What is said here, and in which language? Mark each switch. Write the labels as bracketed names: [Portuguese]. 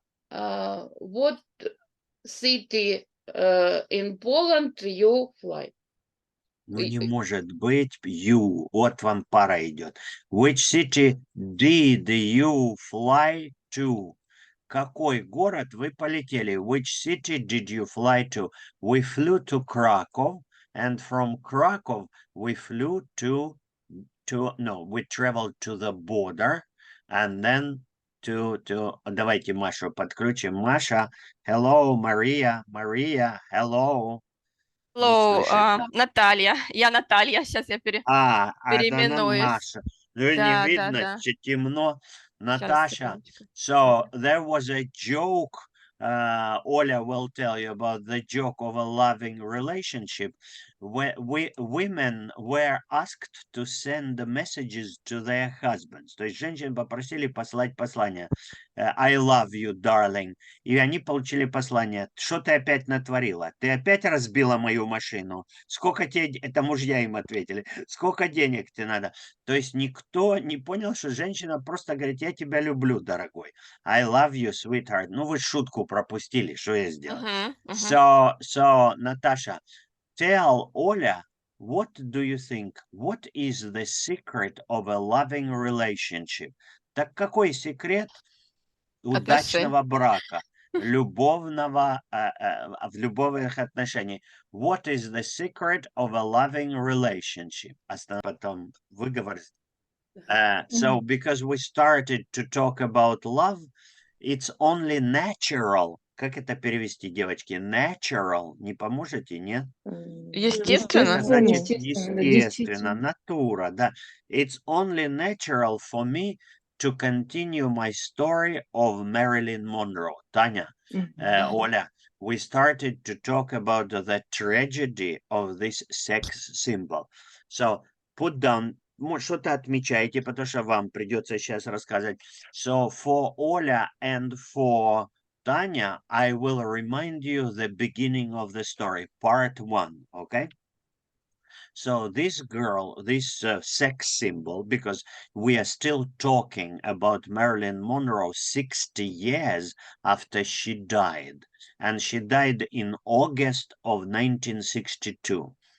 [English] what city in Poland you fly? [Russian] Ну, не может быть. You. Вот вам пара идет. [English] Which city did you fly to? [Russian] Какой город вы полетели? [English] Which city did you fly to? We flew to Krakow, and from Krakow we flew we traveled to the border, and then [Russian] давайте Машу подключим. [English] Маша, hello, Maria, hello. [Russian] Не [English] Hello, [Russian] слышит. Наталья. Я Наталья, сейчас я это она переименуюсь. Маша. Ну, не Да, да, видно, да. темно. Щас, [English] Natasha. [Russian] секундочку. [English] So there was a joke. Оля will tell you about the joke of a loving relationship. Women were asked to send messages to their husbands. [Russian] То есть женщин попросили послать послание. [English] I love you, darling. [Russian] И они получили послание. Что ты опять натворила? Ты опять разбила мою машину? Сколько тебе... Это мужья им ответили. Сколько денег тебе надо? То есть никто не понял, что женщина просто говорит, я тебя люблю, дорогой. [English] I love you, sweetheart. [Russian] Ну, вы шутку пропустили, что я сделал? [English] So, Natasha, tell Оля, what do you think? What is the secret of a loving relationship? [Russian] Так какой секрет удачного брака, любовного, в любовных отношениях? [English] What is the secret of a loving relationship? [Russian] Потом выговор. [English] So, because we started to talk about love, it's only natural. [Russian] Как это перевести, девочки? [English] Natural. [Russian] Не поможете, нет? Естественно. Значит, Естественно, естественно, натура, да. [English] It's only natural for me to continue my story of Marilyn Monroe. Таня, Оля, we started to talk about the tragedy of this sex symbol. So, put down, [Russian] что-то отмечайте, потому что вам придется сейчас рассказать. [English] So, for Оля and for Tanya, I will remind you the beginning of the story, part 1, okay? So this girl, this sex symbol, because we are still talking about Marilyn Monroe 60 years after she died, and she died in August of 1962.